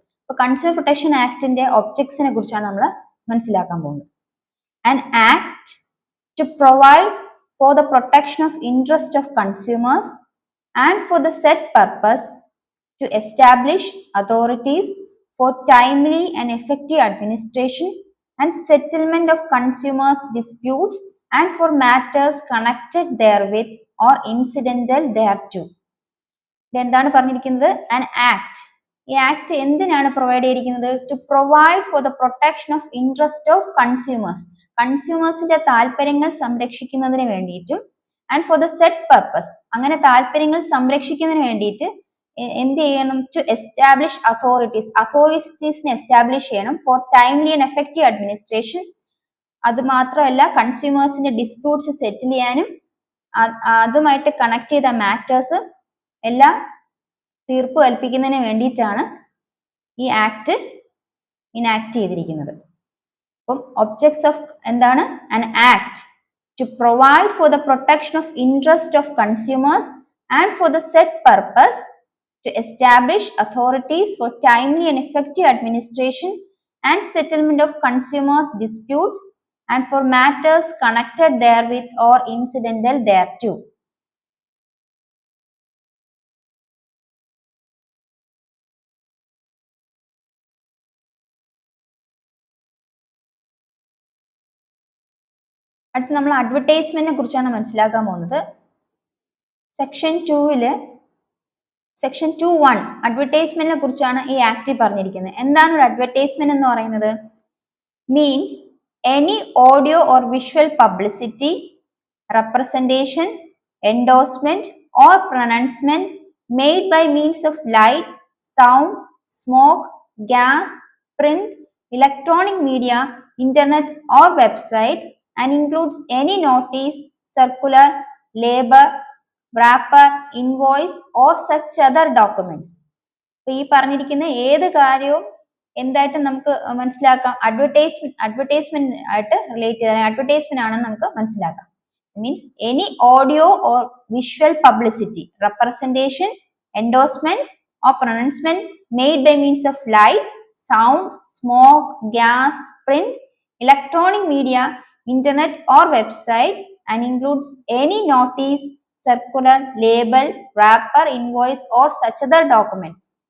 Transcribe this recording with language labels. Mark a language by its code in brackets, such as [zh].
[ml] അപ്പൊ consumer protection ആക്ടിന്റെ ഒബ്ജക്ട്സിനെ കുറിച്ചാണ് നമ്മൾ മനസ്സിലാക്കാൻ പോകുന്നത്. [en] An act to provide for the protection of interest of consumers and for the said purpose to establish authorities for timely and effective administration and settlement of consumers' disputes and for matters connected therewith or incidental thereto. [ml] എന്താണ് പറഞ്ഞിരിക്കുന്നത്? [en] An act. [ml] ഈ act എന്തിനാണ് provide ചെയ്തിരിക്കുന്നത്? [en] To provide for the protection of interest of consumers. [ml] കൺസ്യൂമേഴ്സിന്റെ താല്പര്യങ്ങൾ സംരക്ഷിക്കുന്നതിന് വേണ്ടിയിട്ടും [en] and for the set purpose, [ml] അങ്ങനെ താല്പര്യങ്ങൾ സംരക്ഷിക്കുന്നതിന് വേണ്ടിയിട്ട് എന്ത് ചെയ്യണം? ടു എസ്റ്റാബ്ലിഷ് അതോറിറ്റീസിനെ എസ്റ്റാബ്ലിഷ് ചെയ്യണം [en] For timely and effective administration. [ml] അത് മാത്രമല്ല, കൺസ്യൂമേഴ്സിന്റെ ഡിസ്പ്യൂട്ട്സ് സെറ്റിൽ ചെയ്യാനും അതുമായിട്ട് കണക്ട് ചെയ്ത മാറ്റേഴ്സ് എല്ലാം തീർപ്പ് കൽപ്പിക്കുന്നതിന് വേണ്ടിയിട്ടാണ് ഈ ആക്ട് ഇനാക്ട് ചെയ്തിരിക്കുന്നത്. അപ്പം ഒബ്ജക്ട്സ് ഓഫ് എന്താണ്? [en] an act to provide for the protection of interest of consumers and for the said purpose to establish authorities for timely and effective administration and settlement of consumers disputes and for matters connected therewith or incidental thereto. [ml] അടുത്ത നമ്മൾ അഡ്വർടൈസ്മെന്റിനെ കുറിച്ചാണ് മനസ്സിലാക്കാൻ പോകുന്നത്. Section 2 section 2(1) അഡ്വർടൈസ്മെന്റിനെ കുറിച്ചാണ് ഈ ആക്ടിൽ പറഞ്ഞിരിക്കുന്നത്. എന്താണ് ഒരു അഡ്വർടൈസ്മെന്റ് എന്ന് പറയുന്നത്? [en] Means any audio or visual publicity, representation, endorsement or pronouncement made by means of light, sound, smoke, gas, print, electronic media, internet or website and includes any notice, circular, label, wrapper, invoice or such other documents. [ml] അപ്പോൾ ഈ പറഞ്ഞിരിക്കുന്ന ഏത് കാര്യവും എന്തായിട്ട് നമുക്ക് മനസ്സിലാക്കാം? Advertisement ആയിട്ട് relate ചെയ്ത അഡ്വർടൈസ്മെന്റ് ആണെന്ന് നമുക്ക് മനസ്സിലാക്കാം. [en] Means any audio or visual publicity, representation, endorsement or pronouncement made by means of light, sound, smoke, gas, print, electronic media, internet or website and includes any notice, circular, label, wrapper, invoice or such other documents.